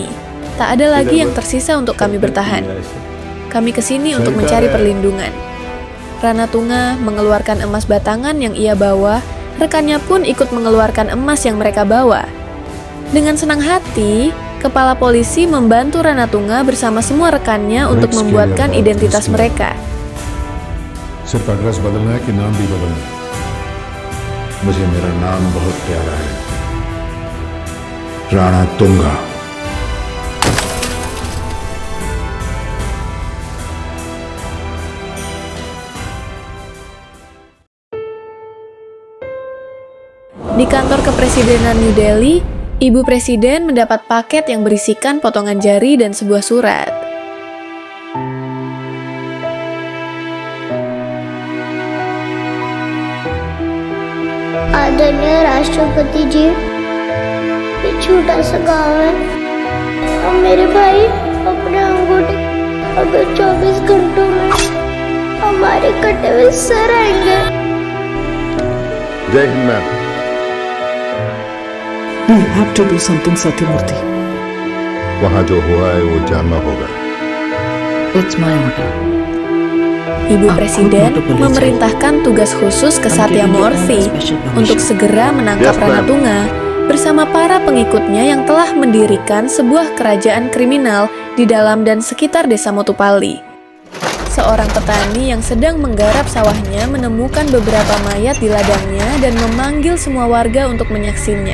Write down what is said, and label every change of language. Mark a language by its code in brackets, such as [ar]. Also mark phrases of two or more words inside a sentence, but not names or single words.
[id] Tak ada lagi yang tersisa untuk kami bertahan. Kami kesini untuk mencari perlindungan." Ranatunga mengeluarkan emas batangan yang ia bawa, rekannya pun ikut mengeluarkan emas yang mereka bawa. Dengan senang hati, kepala polisi membantu Ranatunga bersama semua rekannya untuk membuatkan identitas mereka. [hi] सिर्फ एड्रेस बदलना है कि नाम भी बदलना है? मुझे मेरा नाम बहुत प्यारा है, राणातुंगा। [id] Di kantor kepresidenan New Delhi, Ibu Presiden mendapat paket yang berisikan potongan jari dan sebuah surat. [hi] आदरणीय राष्ट्रपति जी, ये छोटा सा गांव है और मेरे भाई अपने अंगूठे अगर 24 घंटों में हमारे कटे हुए सर आएंगे। जय हिंद मैम। [en] We have to do something, Satyamurthy. [hi] वहाँ जो हुआ है वो जानना होगा। [en] It's my order. [id] Ibu Presiden memerintahkan tugas khusus ke Satyamurthy untuk segera menangkap Ranatunga bersama para pengikutnya yang telah mendirikan sebuah kerajaan kriminal di dalam dan sekitar desa Motupalli. Seorang petani yang sedang menggarap sawahnya menemukan beberapa mayat di ladangnya dan memanggil semua warga untuk menyaksinya.